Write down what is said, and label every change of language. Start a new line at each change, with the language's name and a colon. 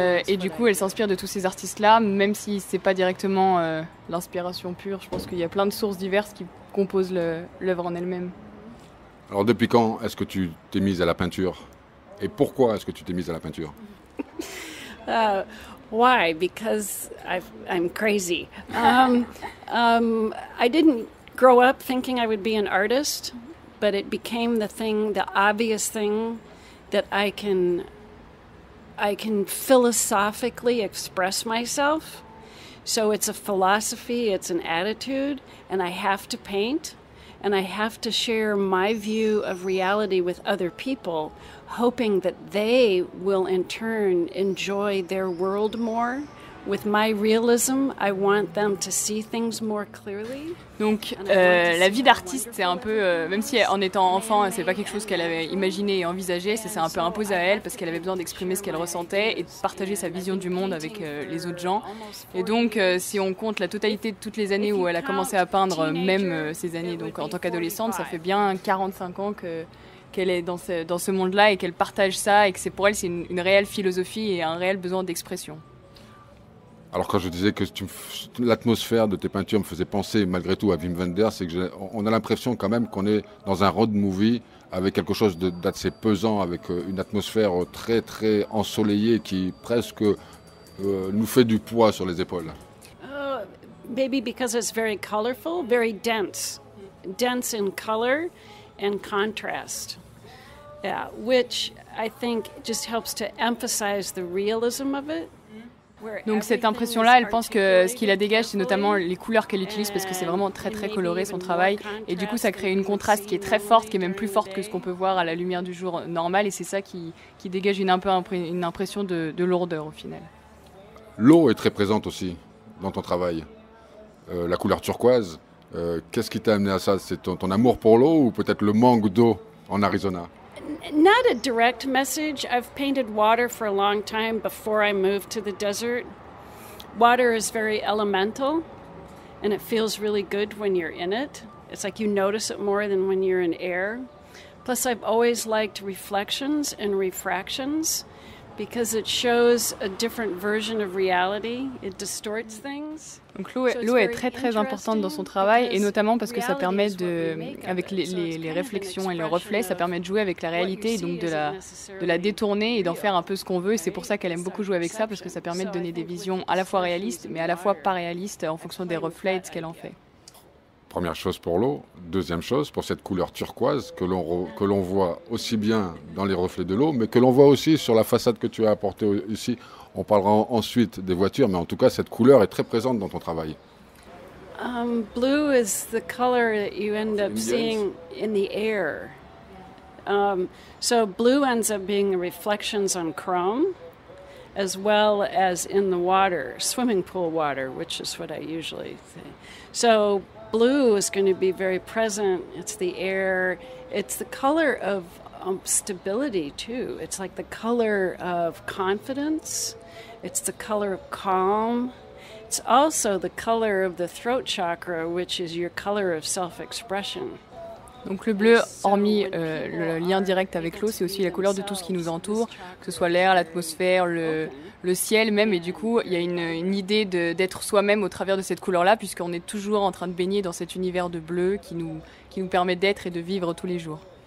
French: Et du coup elle s'inspire de tous ces artistes-là, même si c'est pas directement l'inspiration pure. Je pense qu'il y a plein de sources diverses qui composent l'œuvre en elle-même. Alors depuis quand est-ce que tu t'es mise à la peinture ? Et pourquoi est-ce que tu t'es mise à la peinture ?
English: Why? Because I'm crazy. I didn't grow up thinking I would be an artist, but it became the obvious thing that I can philosophically express myself. So it's a philosophy, it's an attitude, and I have to paint, and I have to share my view of reality with other people, hoping that they will in turn enjoy their world more. With my realism, I want them to see things more clearly.
French: Donc la vie d'artiste, c'est un peu, même si en étant enfant, c'est pas quelque chose qu'elle avait imaginé et envisagé, c'est un peu imposé à elle parce qu'elle avait besoin d'exprimer ce qu'elle ressentait et de partager sa vision du monde avec les autres gens. Et donc si on compte la totalité de toutes les années où elle a commencé à peindre, même ces années donc en tant qu'adolescente, ça fait bien 45 ans qu'elle est dans ce monde-là et qu'elle partage ça et que pour elle c'est une réelle philosophie et un réel besoin d'expression. Alors quand je disais que l'atmosphère de tes peintures me faisait penser malgré tout à Wim Wenders, c'est qu'on a l'impression quand même qu'on est dans un road movie avec quelque chose d'assez pesant, avec une atmosphère très très ensoleillée qui presque nous fait du poids sur les épaules.
English: Maybe because it's very colorful, very dense in color and contrast. Yeah, which I think just helps to emphasize the realism of it.
French: Donc cette impression-là, elle pense que ce qui la dégage, c'est notamment les couleurs qu'elle utilise parce que c'est vraiment très très coloré son travail et du coup ça crée une contraste qui est très forte, qui est même plus forte que ce qu'on peut voir à la lumière du jour normale et c'est ça qui dégage une impression de lourdeur au final. L'eau est très présente aussi dans ton travail, la couleur turquoise. Qu'est-ce qui t'a amené à ça ? C'est ton amour pour l'eau ou peut-être le manque d'eau en Arizona ?
English: Not a direct message. I've painted water for a long time before I moved to the desert. Water is very elemental. and it feels really good when you're in it. It's like you notice it more than when you're in air. Plus, I've always liked reflections and refractions because it shows a different version of reality. It distorts things.
French: Donc l'eau est très très importante dans son travail, et notamment parce que ça permet avec les réflexions et le reflet, ça permet de jouer avec la réalité et donc de la détourner et d'en faire un peu ce qu'on veut. Et c'est pour ça qu'elle aime beaucoup jouer avec ça, parce que ça permet de donner des visions à la fois réalistes mais à la fois pas réalistes en fonction des reflets et de ce qu'elle en fait. Première chose pour l'eau. Deuxième chose, pour cette couleur turquoise que l'on voit aussi bien dans les reflets de l'eau, mais que l'on voit aussi sur la façade que tu as apportée ici. On parlera ensuite des voitures, mais en tout cas, cette couleur est très présente dans ton travail.
English: Blue is the color that you end up seeing in the air. So blue ends up being the reflections on chrome, as well as in the water, swimming pool water, which is what I usually say. So blue is going to be very present. It's the air. It's the color of stability, too. It's like the color of confidence. It's the color of calm. It's also the color of the throat chakra, which is your color of self-expression.
French: Donc le bleu, hormis le lien direct avec l'eau, c'est aussi la couleur de tout ce qui nous entoure, que ce soit l'air, l'atmosphère, le ciel même. Et du coup, il y a une idée d'être soi-même au travers de cette couleur-là, puisqu'on est toujours en train de baigner dans cet univers de bleu qui nous permet d'être et de vivre tous les jours.